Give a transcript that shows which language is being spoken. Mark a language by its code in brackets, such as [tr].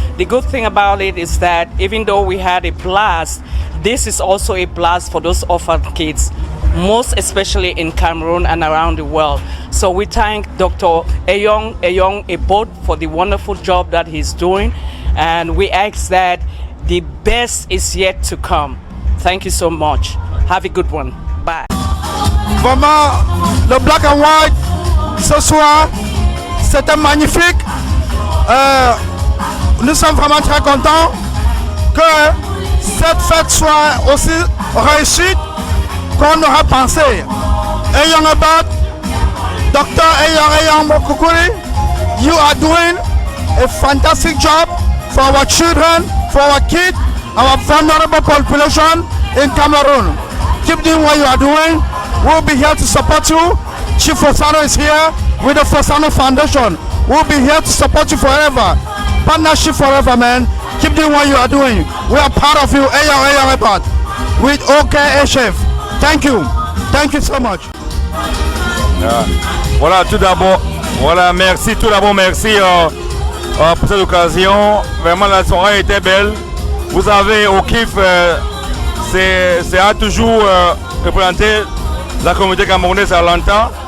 [en] The good thing about it is that even though we had a blast, this is also a blast for those orphan kids, most especially in Cameroon and around the world. So we thank Dr. Ayon Ebot for the wonderful job that he's doing, and we ask that the best is yet to come. Thank you so much. Have a good one. Bye. [fr] Vraiment, le Black and White ce soir, c'était magnifique. Nous sommes vraiment très contents que cette fête soit aussi réussie qu'on aurait pensé. Ayon Ebot, Dr. [en] Ayon Mokokuri, you are doing a fantastic job for our children, for our kids, our vulnerable population in Cameroon. Keep doing what you are doing. We'll be here to support you. Chief Fosano is here with the Fosano Foundation. We'll be here to support you forever. Partnership forever, man. Keep doing what you are doing. We are part of you, Ayon Ebot, with OKHF. Thank you. Thank you so much. [fr] Voilà, tout d'abord, merci, merci pour cette occasion. Vraiment, la soirée était belle. Vous savez, au KIF, c'est à toujours représenter la communauté camerounaise à Atlanta.